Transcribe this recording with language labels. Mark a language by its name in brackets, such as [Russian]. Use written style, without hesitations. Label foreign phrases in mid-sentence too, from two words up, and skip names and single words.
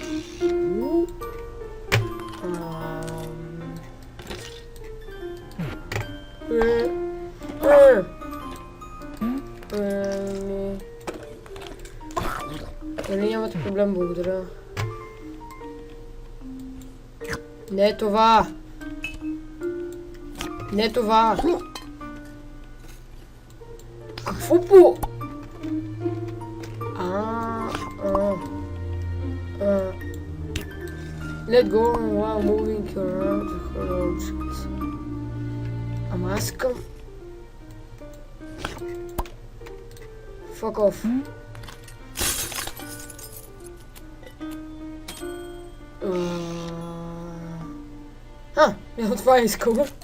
[Bulgarian] Нали нямате проблем, благодаря. Не е това! Не това! Какво по... [English] Let go while moving around the object. [Bulgarian] Ама аз искам... [English] Fuck off. [Bulgarian] Това е искал.